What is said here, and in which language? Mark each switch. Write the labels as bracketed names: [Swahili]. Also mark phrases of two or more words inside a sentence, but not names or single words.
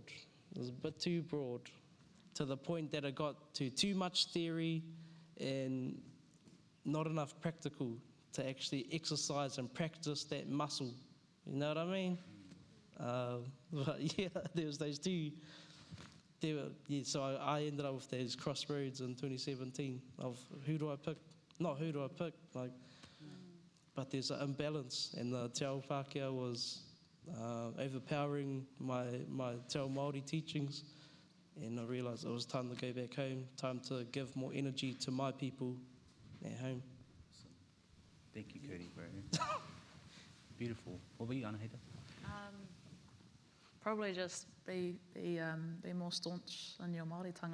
[English] It was a bit too broad, to the point that it got to too much theory and not enough practical to actually exercise and practice that muscle. You know what I mean? But yeah, there was those two. So I ended up with those crossroads in 2017 of who do I pick? Not who do I pick, but there's an imbalance, and the [Māori] te ao Pākehā [English] was overpowering my [Māori] te ao Māori [English] teachings, and I realised it was time to go back home, time to give more energy to my people at home. Thank you, Cody, bro. Beautiful. What about you, Anahita? Probably just be more staunch in your Māoritanga.